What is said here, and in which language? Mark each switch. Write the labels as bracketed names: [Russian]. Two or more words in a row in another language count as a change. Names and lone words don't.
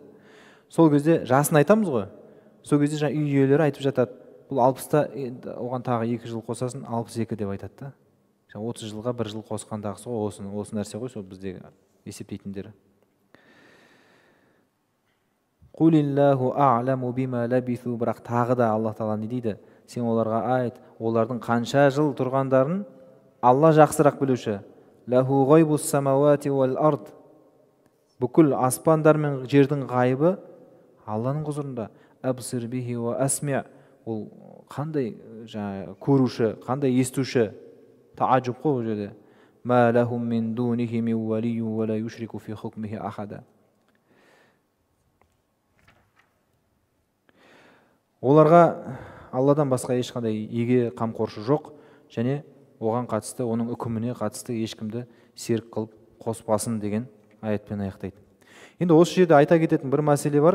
[Kazakh] Сол кезде жасын айтамыз ғой. Сол кезде жаңа үй иелері айтып жатады. Бұл 60-та оған тағы 2 жыл қосасын 62 деп айтады да. 30 жылға 1 жыл қосқандағысы ғой, осы нәрсе ғой, сол біздегі есептейтіндері. [Arabic] قل الله أعلم بما لبثوا, [Kazakh] бірақ тағы да Алла Тағала не дейді? Сен оларға айт, олардың қанша жыл тұрғандарын Алла жақсырақ білуші. [Arabic] له غيب السماوات والأرض. [Kazakh] Бүкіл аспандар мен жердің ғайбы Алланың құзырында. [Arabic] أبصر به وأسمع'. [Kazakh] Ол қандай көруші, қандай естуші? Таажуб қой бұл жерде. [Arabic] ما لهم من دونه من ولي ولا يشرك في حكمه أحدا. [Kazakh] Оларға Алладан басқа ешқандай еге қамқоршы жоқ, және оған қатысты, оның үкіміне қатысты ешкімді серік қылып қоспасын деген аятпен аяқтайды. Енді осы жерде айта кететін бір мәселе бар.